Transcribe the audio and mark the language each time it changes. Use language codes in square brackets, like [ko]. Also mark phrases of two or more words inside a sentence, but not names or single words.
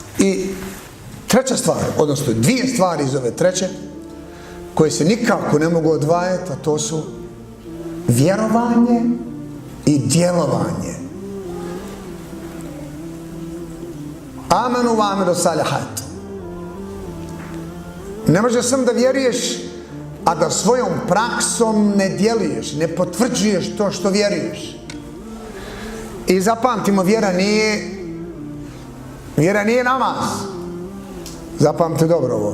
[bs] I treća stvar, odnosno dvije stvari iz ove treće, koje se nikako ne mogu odvajati, a to su vjerovanje i djelovanje. [ar] آمنوا وعملوا الصالحات. [bs] Ne možeš samo da vjeruješ, a da svojom praksom ne djeluješ, ne potvrđuješ to što vjeruješ. I zapamtimo, vjera nije namaz. Zapamtite dobro ovo.